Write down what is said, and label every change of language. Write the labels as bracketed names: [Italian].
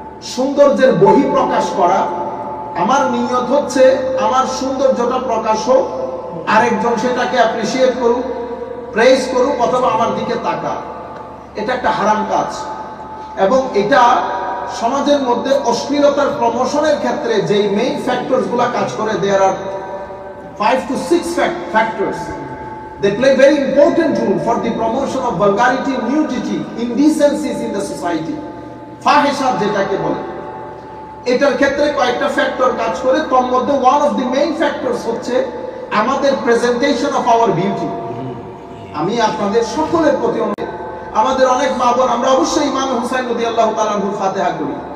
[Bangla] সৌন্দর্যের বহি প্রকাশ করা, আমার নিয়ত হচ্ছে আমার সৌন্দর্যটা প্রকাশ হোক, আরেকজন সেটাকে অ্যাপ্রিসিয়েট করুক, প্রেজ করুক, অথবা আমার দিকে তাকা। এটা একটা হারাম কাজ। এবং এটা সমাজের মধ্যে অশ্লীলতার প্রমোশনের ক্ষেত্রে যেই মেইন ফ্যাক্টরস গুলা কাজ করে, [English] There are 5 to 6 factors. They play very important role for the promotion of vulgarity, nudity, indecencies in the society. [Bangla] ফাহিশাত যেটাকে বলে, এটার ক্ষেত্রে কয়েকটা ফ্যাক্টর কাজ করে। তার মধ্যে [English] one of the main factors [Bangla] হচ্ছে আমাদের [English] Presentation of our beauty. [Bangla] আমি আপনাদের সকলের প্রতি অনুরোধ, আমাদের অনেক মা বোন, আমরা অবশ্যই ইমাম হুসাইন রাদিয়াল্লাহু তাআলা আনহুর ফাতিহা করি।